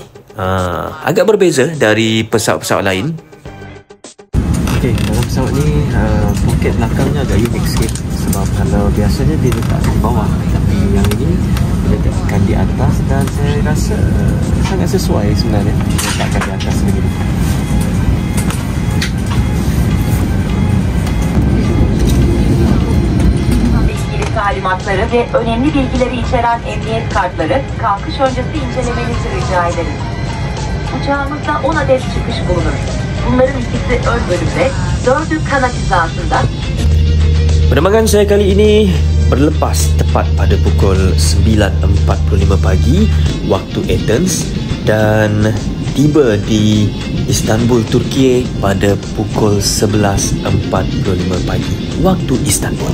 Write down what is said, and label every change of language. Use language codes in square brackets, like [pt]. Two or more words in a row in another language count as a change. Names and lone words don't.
[ms] Agak berbeza dari pesawat-pesawat lain. Okey, dalam pesawat ni poket belakangnya agak unik sikit, sebab kalau biasanya dia letak di bawah, tapi yang ini diletakkan di atas dan saya rasa sangat sesuai sebenarnya diletakkan di atas begini. [tr] İlgili talimatları ve önemli bilgileri içeren emniyet kartları kalkış öncesi incelemenizi rica ederiz. Uçağımızda 10 adet çıkış bulunur. Bunların ikisi ön bölümde, 4'ü kanat hizasında. [ms] Penerbangan saya kali ini berlepas tepat pada pukul 9.45 pagi waktu Athens dan tiba di Istanbul, Turki pada pukul 11.45 pagi waktu Istanbul.